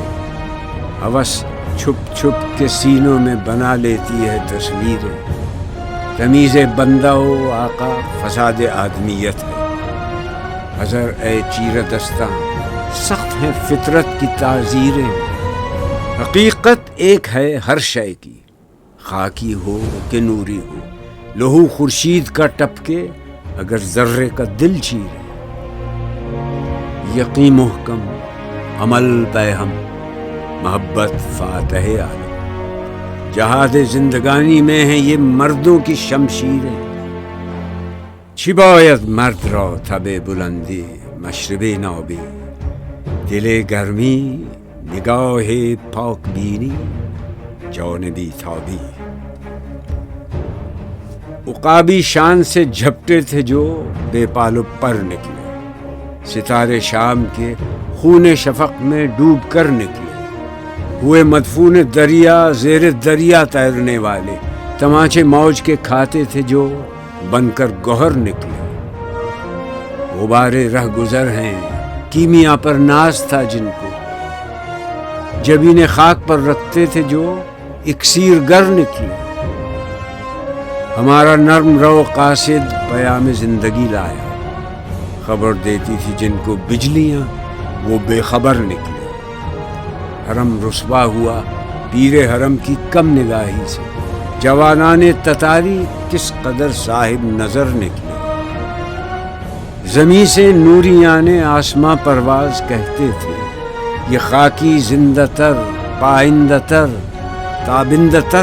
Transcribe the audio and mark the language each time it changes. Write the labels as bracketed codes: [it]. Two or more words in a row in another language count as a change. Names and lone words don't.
[ur] ہوس چھپ چھپ کے سینوں میں بنا لیتی ہے تصویریں، تمیز بندہ و آقا فساد آدمیت ہے، حذر اے چیر دستاں سخت ہیں فطرت کی تعزیریں، حقیقت ایک ہے ہر شے کی، خاکی ہو کہ نوری ہو، لہو خورشید کا ٹپکے اگر ذرے کا دل چیرے، یقین محکم عمل پہ ہم محبت فاتح عالم، جہاد زندگانی میں ہیں یہ مردوں کی شمشیریں، [fa] چی باید مرد را تب بلندی مشرب نابی، دل گرمی نگاہ پاک بینی جانبی تابی، [ur] عقابی شان سے جھپٹے تھے جو بے پالو پر نکلے، ستارے شام کے خون شفق میں ڈوب کر نکلے، ہوئے مدفون دریا زیر دریا تیرنے والے، تماچے موج کے کھاتے تھے جو بن کر گوہر نکلے، غبارے رہ گزر ہیں کیمیا پر ناز تھا جن کو، جبین خاک پر رکھتے تھے جو اکسیر گر نکلے، ہمارا نرم رو قاصد پیام زندگی لایا، خبر دیتی تھی جن کو بجلیاں وہ بے خبر نکلے، حرم رسوا ہوا پیر حرم کی کم نگاہی سے، جوانان تتاری کس قدر صاحب نظر نکلے، زمیں سے نوریان آسماں پرواز کہتے تھے، یہ خاکی زندہ تر پائندہ تر تابندہ تر